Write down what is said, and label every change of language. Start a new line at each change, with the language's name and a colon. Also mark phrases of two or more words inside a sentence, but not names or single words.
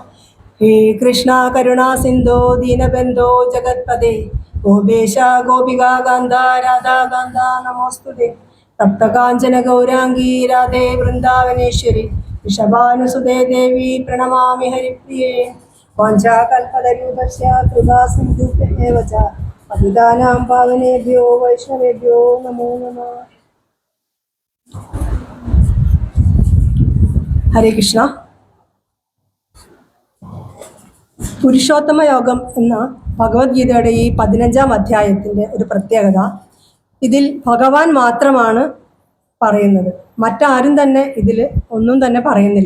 Sanskrit: ഹേ കൃഷ്ണ കരുണാ സിന്ധോ ദീനബന്ധോ ജഗത്പദേ ഗോപേശ ഗോപികാ കാന്ത രാധാകാന്ത നമോസ്തുതേ. തപ്തകാഞ്ചന ഗൗരാംഗീ രാധേ വൃന്ദാവനേശ്വരി ഋഷഭാനുസുതേ ദേവി പ്രണമാമി ഹരിപ്രിയേ. വാഞ്ചാകൽപതരൂപസ്യ കൃപാ സിന്ധുഭ്യഃ ച പതിതാനാം പാവനേഭ്യോ വൈഷ്ണവേഭ്യോ നമോ നമഃ. ഹരേ കൃഷ്ണ.
Malayalam: പുരുഷോത്തമ യോഗം എന്ന ഭഗവത്ഗീതയുടെ ഈ 15-ാം അധ്യായത്തിൻ്റെ ഒരു പ്രത്യേകത, ഇതിൽ ഭഗവാൻ മാത്രമാണ് പറയുന്നത്. മറ്റാരും തന്നെ ഇതിൽ ഒന്നും തന്നെ പറയുന്നില്ല.